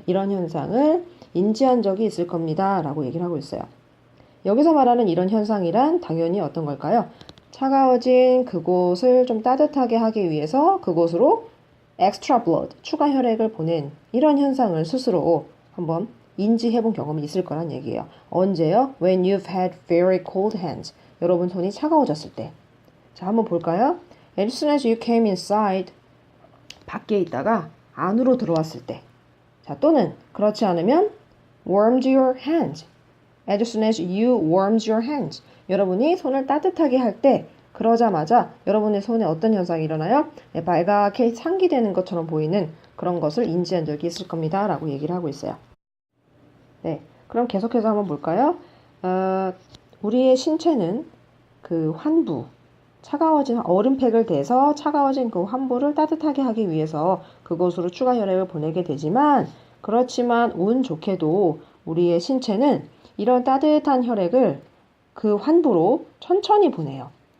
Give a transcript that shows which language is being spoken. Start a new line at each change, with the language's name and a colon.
Korean: 이런 현상을 인지한 적이 있을 겁니다. 라고 얘기를 하고 있어요. 여기서 말하는 이런 현상이란 당연히 어떤 걸까요? 차가워진 그곳을 좀 따뜻하게 하기 위해서 그곳으로 extra blood, 추가 혈액을 보낸 이런 현상을 스스로 한번 인지해 본 경험이 있을 거란 얘기예요. 언제요?
English: When you've had very cold hands.
Korean: 여러분 손이 차가워졌을 때. 자, 한번 볼까요?
English: As soon as you came inside.
Korean: 밖에 있다가 안으로 들어왔을 때. 자, 또는 그렇지 않으면
English: warmed your hands. As soon as you warmed your hands.
Korean: 여러분이 손을 따뜻하게 할 때 그러자마자 여러분의 손에 어떤 현상이 일어나요? 네, 발갛게 상기되는 것처럼 보이는 그런 것을 인지한 적이 있을 겁니다. 라고 얘기를 하고 있어요. 네, 그럼 계속해서 한번 볼까요? 우리의 신체는 그 환부, 차가워진 얼음팩을 대서 차가워진 그 환부를 따뜻하게 하기 위해서 그곳으로 추가 혈액을 보내게 되지만 그렇지만 운 좋게도 우리의 신체는 이런 따뜻한 혈액을 그 환부로 천천히 보내요.